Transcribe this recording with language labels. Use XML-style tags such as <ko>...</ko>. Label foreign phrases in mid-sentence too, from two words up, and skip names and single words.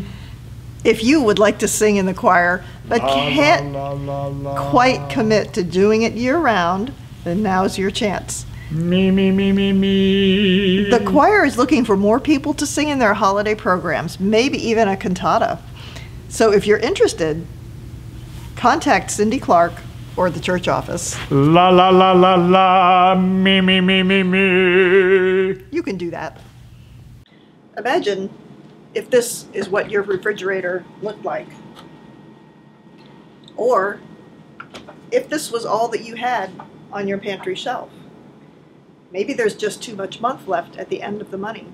<en>If you would like to sing in the choir, but can't quite commit to doing it year-round, then now's your chance. Me, me, me, me, me. The choir is looking for more people to sing in their holiday programs, maybe even a cantata. So if you're interested, contact Cindy Clark or the church office. La, la, la, la, la. Me, me, me, me, me. You can do that. Imagine if this is what your refrigerator looked like. Or if this was all that you had on your pantry shelf. Maybe there's just too much month left at the end of the money.</en>